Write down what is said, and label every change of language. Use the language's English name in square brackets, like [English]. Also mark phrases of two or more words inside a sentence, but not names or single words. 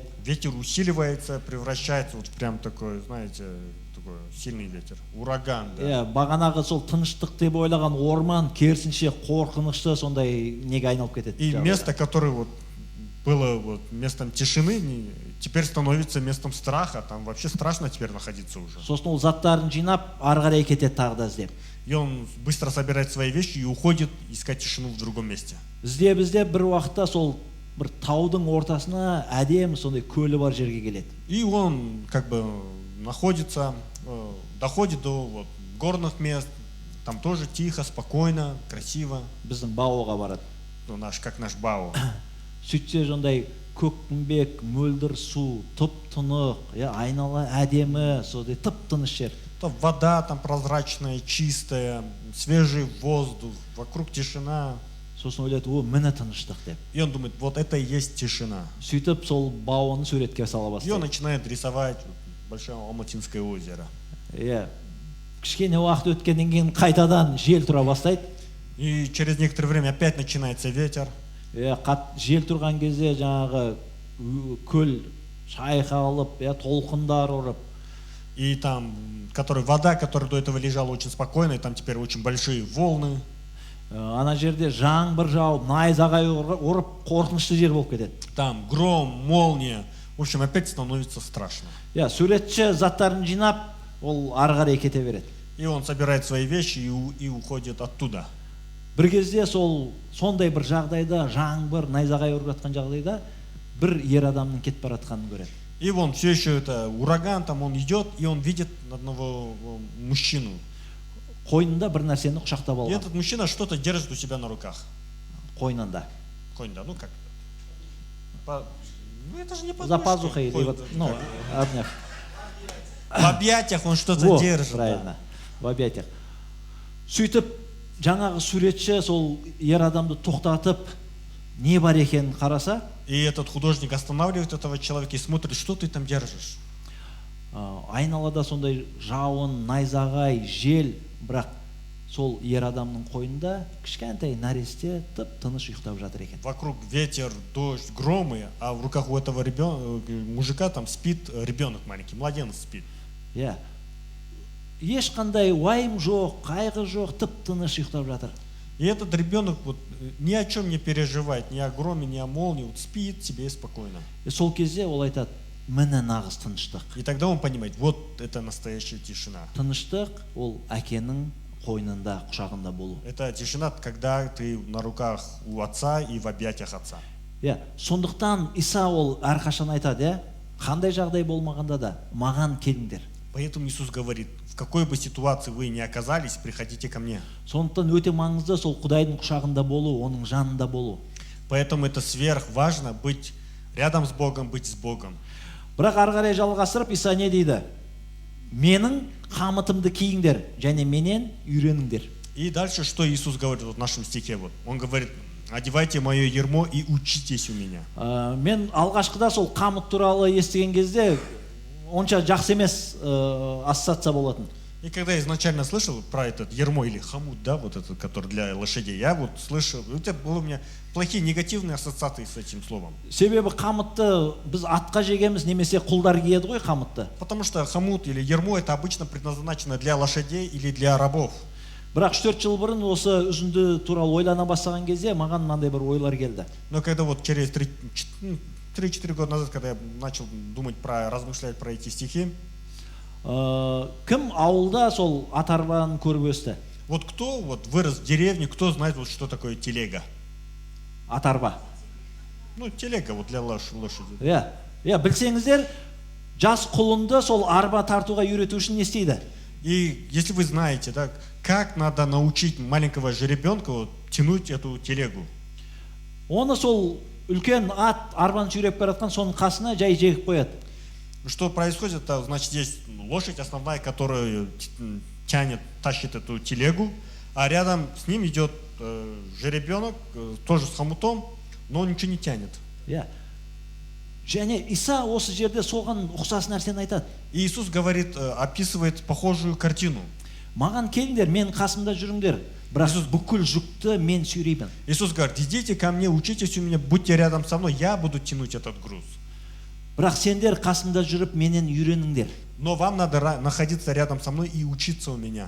[Russian] Ветер усиливается, превращается вот в прям такой, знаете, такой сильный ветер, ураган. Да. [Kazakh] Бағанағы сол тыныштық деп ойлаған орман керісінше қорқынышты сондай неге айналып кетеді. [Russian] И место, которое вот было вот местом тишины, теперь становится местом страха. Там вообще страшно теперь находиться уже. [Kazakh] Сосын ол заттарын жинап, ары қарай кетеді тағы да іздеп. [Russian] И он быстро собирает свои вещи и уходит искать тишину в другом месте. [Kazakh] Іздеп бір уақытта сол бір таудың ортасына әдемі сондай көлі бар жерге келеді. [Russian] И он как бы находится, доходит до вот горных мест. Там тоже тихо, спокойно, красиво. [Kazakh] Біздің Баоға барады. [Russian] Ну, как наш Бао. [Kazakh] Сөйтсе сондай көкпімбек, мөлдір су, тып-тынық, айнала әдемі, сондай тып-тыныш жер. [Russian] Там вода там прозрачная, чистая, свежий воздух, вокруг тишина. [Kazakh] Сосын ойлайды, о, міне тыныштық деп. [Russian] И он думает, вот это и есть тишина. [Kazakh] Сөйтіп сол Баоны суретке сала бастайды. [Russian] И он начинает рисовать большое Алматинское озеро. [Kazakh] Кішкене уақыт өткеннен кейін қайтадан жел тұра бастайды. [Russian] И через некоторое время опять начинается ветер. [Kazakh] Жел тұрған кезде жаңағы көл шайқалып, толқындар ұрып. [Russian] И там, вода, которая до этого лежала очень спокойно, и там теперь очень большие волны. [Kazakh] Ана жерде жаңбыр жауып, найзағай ұрып, қорқынышты жер болып кетеді. [Russian] Там гром, молния. В общем, опять становится страшно. [Kazakh] Суретші заттарын жинап, ол ары қарай кете береді. [Russian] И он собирает свои вещи и уходит оттуда. [Kazakh] бір кезде сондай бір жағдайда, жаңбыр, найзағай ұрып жатқан жағдайда бір ер адамның кетіп бара жатқанын көреді. [Russian] И он все еще это ураган, там он идет, и он видит одного мужчину. [Kazakh] Қойнында бір нәрсені құшақтап [Russian] И [Kazakh] алған. [Russian] этот мужчина что-то держит у себя на руках. [Kazakh] Қойнында. [Russian] Конь-да, ну как? Ну это же не под За мышкой. пазухой или вот, ну, обняв. В объятиях он что-то Вот, держит. правильно. В объятиях. [Kazakh] Сөйтіп, жаңағы суретші сол ер адамды тоқтатып, не бар екенін қараса, [Russian] И этот художник останавливает этого человека и смотрит, что ты там держишь. [Kazakh] айналада сондай жауын, найзағай, жел, бірақ сол ер адамның қойнында кішкентай нәресте тып-тыныш ұйықтап жатыр екен. [Russian] Вокруг ветер, дождь, громы, а в руках у этого мужика там спит ребенок маленький, младенец спит. [Kazakh] Иә. Ешқандай уайым жоқ, қайғы жоқ, тып-тыныш ұйықтап жатыр. [Russian] И этот ребенок вот ни о чем не переживает, ни о громе, ни о молнии, вот спит себе спокойно. [Kazakh] Сол кезде ол айтады, міне нағыз тыныштық. [Russian] И тогда он понимает, вот это настоящая тишина. [Kazakh] Тыныштық ол әкенің қойнында, құшағында болу. [Russian] Это тишина, когда ты на руках у отца и в объятиях отца. [Kazakh] Иә, сондықтан Иса ол әрқашан айтады, иә, қандай жағдай болмағанда да маған келіңдер. [Russian] Поэтому Иисус говорит, в какой бы ситуации вы ни оказались, приходите ко мне. [Kazakh] Сондықтан өте маңызды сол Құдайдың құшағында болу, оның жанында болу. [Russian] Поэтому это сверхважно быть рядом с Богом, быть с Богом. [Kazakh] Бірақ ары қарай жалғастырып Иса не дейді? Менің қамытымды киіңдер және менен үйреніңдер. [Russian] И дальше, что Иисус говорит вот в нашем стихе, вот, Он говорит, одевайте мое ярмо и учитесь у меня. [Kazakh] Мен алғашқыда сол қамыт туралы естіген кезде онша жақсы емес ассоциация болатын. [Russian] И когда я изначально слышал про этот ярмо или хомут, да, вот этот, который для лошадей, я вот слышал, это было у меня плохие негативные ассоциации с этим словом. [Kazakh] Себебі қамытты біз атқа жегеміз, немесе құлдар киеді ғой қамытты. [Russian] Потому что хомут или ярмо это обычно предназначено для лошадей или для рабов. [Kazakh] Бірақ 3-4 жыл бұрын осы үзінді туралы ойлана бастаған кезде маған мынандай бір ойлар келді. [Russian] Но когда вот через 3-4 года назад, когда я начал думать размышлять про эти стихи, [Kazakh] Кім ауылда сол ат-арбаны көріп өсті? [Russian] вот кто вот вырос в деревне, кто знает вот что такое телега? [Kazakh] Ат-арба. [Russian] Ну, телега вот для лошади. [Kazakh] Иә, білсеңіздер, жас құлынды сол арба тартуға үйрету үшін не істейді? [Russian] И если вы знаете, да, как надо научить маленького жеребенка вот, тянуть эту телегу? [Kazakh] Оны сол үлкен ат арбаны сүйреп бара жатқан соның қасына жай жегіп қояды. [Russian] Что происходит? Это, значит, есть лошадь основная, которая тащит эту телегу, а рядом с ним идет жеребенок, тоже с хомутом, но он ничего не тянет. [Kazakh] Иә. Және Иса осы жерде соған ұқсас нәрсені айтады. [Russian] И Иисус говорит, описывает похожую картину. [Kazakh] Маған келіңдер, мен қасымда жүріңдер, бірақ бүкіл жүкті мен сүйреймін. [Russian] Иисус говорит, идите ко мне, учитесь у меня, будьте рядом со мной, я буду тянуть этот груз. [Kazakh] Бірақ сендер қасымда жүріп менен үйреніңдер. [Russian] Но вам надо находиться рядом со мной и учиться у меня.